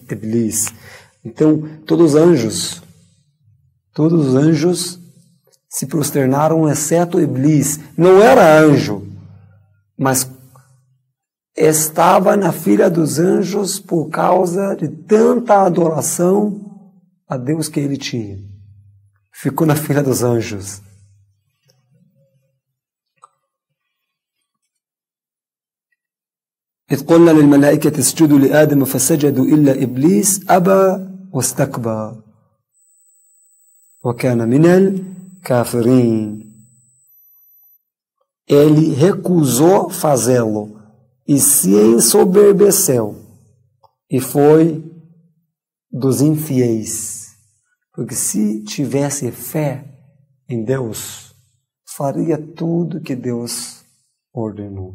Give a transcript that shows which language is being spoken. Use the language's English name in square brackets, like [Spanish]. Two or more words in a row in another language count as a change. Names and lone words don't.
[Portuguese] Então, todos os anjos se prosternaram, exceto Iblis. Não era anjo, mas estava na fila dos anjos por causa de tanta adoração a Deus que ele tinha. Ficou na fila dos anjos. [Arabic] إذ قلنا للملائكة اسجدوا لآدم فسجدوا إلا إبليس أبى واستكبر وكان من الكافرين. [Portuguese] Ele recusou fazê-lo e se ensoberbeceu e foi dos infiéis. Porque se tivesse fé em Deus, faria tudo que Deus ordenou.